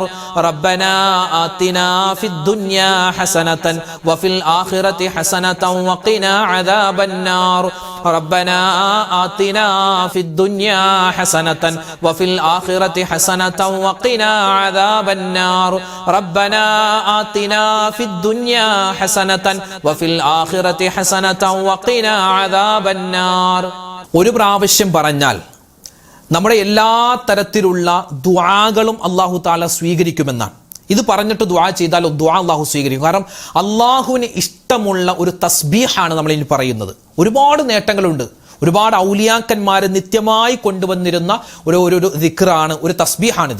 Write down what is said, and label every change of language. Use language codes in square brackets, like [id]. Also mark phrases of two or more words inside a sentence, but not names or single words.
[ar] ربنا آتنا في الدنيا حسنة وفي الآخرة حسنة وقنا عذاب النار ربنا آتنا في الدنيا حسنة وفي الآخرة حسنة وقنا عذاب النار ربنا آتنا في الدنيا حسنة وفي الآخرة حسنة وقنا عذاب النار. [ml] ഒരു പ്രാവശ്യം പറഞ്ഞാൽ നമ്മുടെ എല്ലാ തരത്തിലുള്ള ദുആകളും അല്ലാഹു തആല സ്വീകരിക്കുമെന്നാണ്. ഇത് പറഞ്ഞിട്ട് ദുആ ചെയ്താൽ ദുആ അല്ലാഹു സ്വീകരിക്കും. കാരണം അല്ലാഹുവിന് ഇഷ്ടമുള്ള ഒരു തസ്ബീഹാണ് നമ്മൾ ഇനി പറയുന്നത്. ഒരുപാട് നേട്ടങ്ങളുണ്ട്. ഒരുപാട് ഔലിയാക്കന്മാർ നിത്യമായി കൊണ്ടുവന്നിരുന്ന ഒരു ദിക്റാണ്, ഒരു തസ്ബീഹാണിത്.